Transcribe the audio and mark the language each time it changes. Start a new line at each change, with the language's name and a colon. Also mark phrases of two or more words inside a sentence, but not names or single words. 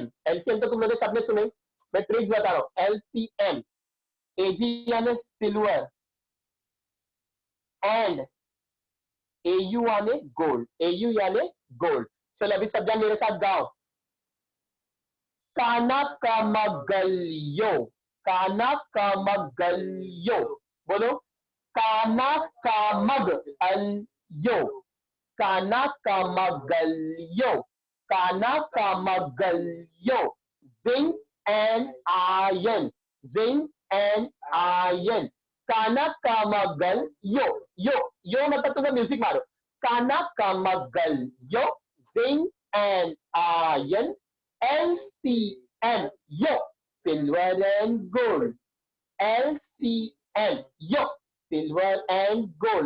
Hindi: LCM तो तुम लोगों ने सबने सुने, मैं ट्रिक बता रहा हूं। LCM। Ag यानी
English: silver and
Hindi: Au यानी गोल्ड। Au यानी गोल्ड। चलो अभी सब जन मेरे साथ गाओ। काना का मगलियो। काना कामगल्यो, बोलो काना कामग अल्यो, काना कामगल्यो, काना कामगल्यो,
English: zinc and iron, zinc and iron, काना कामगल यो
Hindi: मतलब तुम्हें म्यूजिक मारो, काना कामगल यो,
English: zinc and iron, LCM यो, silver and gold, LCM यो, silver and gold.